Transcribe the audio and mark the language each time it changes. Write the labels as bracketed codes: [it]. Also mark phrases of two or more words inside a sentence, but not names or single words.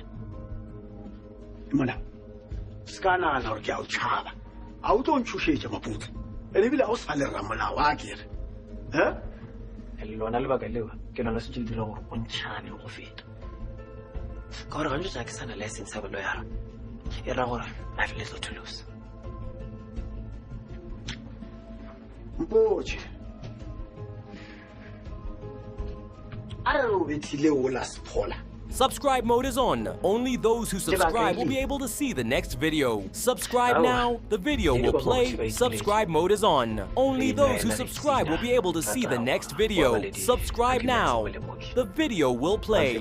[nso] mona ska nagana gore ke a o tšhaba a o tlo ntšhošetša maputla ene ebile ga o sa le ramolao a kere Lona lebaka leo ke lona se dira gore o ntšhane go feta. Ka gore gantse ja ke sana license ya boloyara. E ra gore [en] I have little to lose. [nso] mpotše a re o bethile o la sephola [en] Subscribe mode is on. Only those who subscribe will be able to see the next video. Subscribe now. The video will play. Subscribe mode is on. Only those who subscribe will be able to see the next video. Subscribe now. The video will play.